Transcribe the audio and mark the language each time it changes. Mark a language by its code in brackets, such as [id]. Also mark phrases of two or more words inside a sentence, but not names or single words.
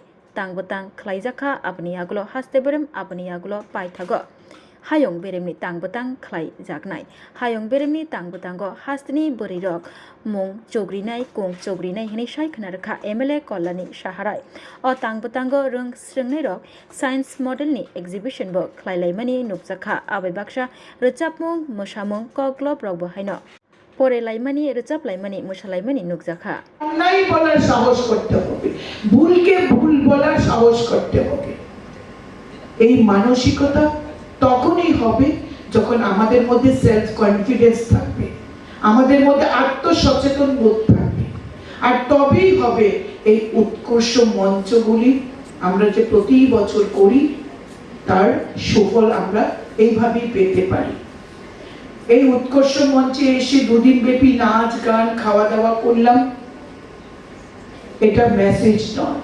[trp] tang-batang khlaijaka abni agulo haste berem abni agulo paithago hayong beremni tang-batang khlaijaknai hayong beremni tang-batango hastini borirok mung chogrinai kong chogrinai hini saikna rakha MLA Kolani Shaharai o tang-batango rung srungnai rok [en] science model [trp] ni exhibition bo khlailaimani nukjakha abai baksa rechapmung mosamung koklob rok bo haino পরে লাইমানি রেচাপ লাইমানি মুশালাইমানি নুকজাখা [bn] অন্যায় বলার সাহস করতে হবে ভুলকে ভুল বলার সাহস করতে হবে এই মানসিকতা তখনই হবে যখন আমাদের মধ্যে [en] self confidence [bn] থাকবে আমাদের মধ্যে আত্মসচেতন বোধ থাকবে আর তবেই হবে এই উৎকর্ষ মঞ্চগুলি আমরা যে প্রতি বছর করি তার সুফল আমরা এইভাবেই পেতে পারি এই উৎকর্ষ মঞ্চে এসে দুদিন ব্যাপী নাচ গান খাওয়া দাওয়া করলাম এটা মেসেজ নয়